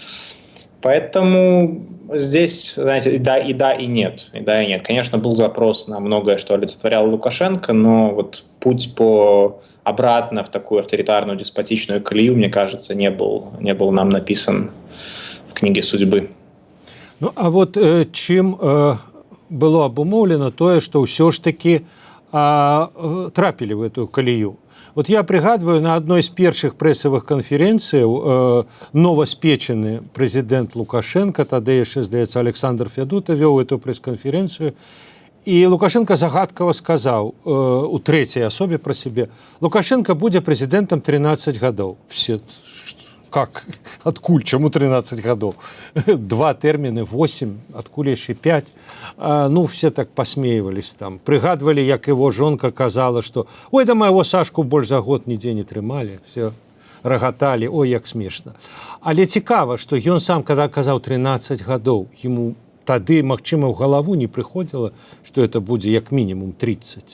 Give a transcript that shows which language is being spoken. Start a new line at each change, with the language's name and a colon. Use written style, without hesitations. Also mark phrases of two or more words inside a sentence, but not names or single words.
Russian: Поэтому здесь, знаете, и да, и нет. И да, и нет. Конечно, был запрос на многое, что олицетворял Лукашенко, но вот путь обратно в такую авторитарную, деспотичную колею, мне кажется, не был нам написан в книге судьбы.
Belarusian: Ну, а вот чым было абумоўлена тое, што ўсё ж такі трапілі
Russian: в эту
Belarusian: калею. Вот я прыгадваю, на адной з першых прэсавых канферэнцыяў новаспечаны прэзідэнт Лукашенко, тады яшчэ, здаецца, Александр Фядута вёў эту прэс-канферэнцыю, і Лукашенко загадкава сказаў у трэцяй асобе пра сябе: Лукашенко будзе прэзідэнтам 13 гадоў.
Russian: Все, как?
Belarusian: Адкуль? Чаму 13 гадоў? 2 тэрміны, 8, адкуль яшчэ 5.
Russian: Все так посмеивались там.
Belarusian: Прыгадвалі, як его жонка казала, што ой, да майго Сашку больш за год нідзе не трымалі. Все рагаталі, ой, як смешна. Але цікава, што ён сам, когда казаў 13 гадоў, ему тады, магчыма, ў галаву не прыходзіла, што это будзе як мінімум 30.